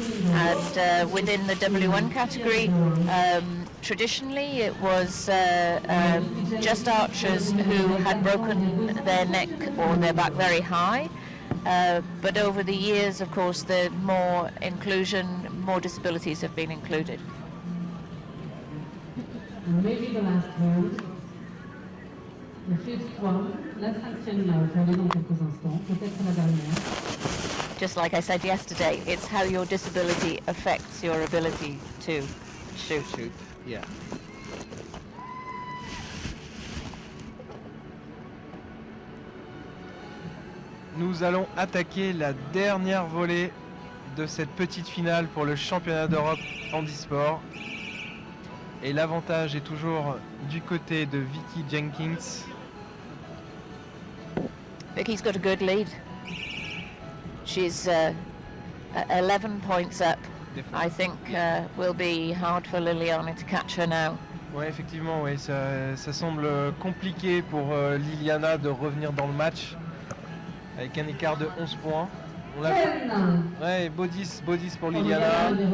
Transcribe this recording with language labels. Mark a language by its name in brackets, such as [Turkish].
[English] And within the W1 category, traditionally it was just archers who had broken their neck or their back very high. But over the years, of course, the more inclusion, more disabilities have been included. Maybe the last round. [French] Le [English] fifth one, [French] la cinquième là, vous allez dans quelques instants, peut-être la dernière. [English] Just like I said yesterday, it's how your disability affects your ability to shoot. Yeah. [French] Nous allons attaquer la dernière volée de cette petite finale pour le championnat d'Europe handisport. Et l'avantage est toujours du côté de Vicky Jenkins. [English] Vicky's got a good lead. She's 11 points up. I think will be hard for Liliana to catch her now. [French] Ouais, effectivement, ouais, ça semble compliqué pour Liliana de revenir dans le match avec un écart de 11 points. On l'a fait. Ouais, beau 10 pour Liliana.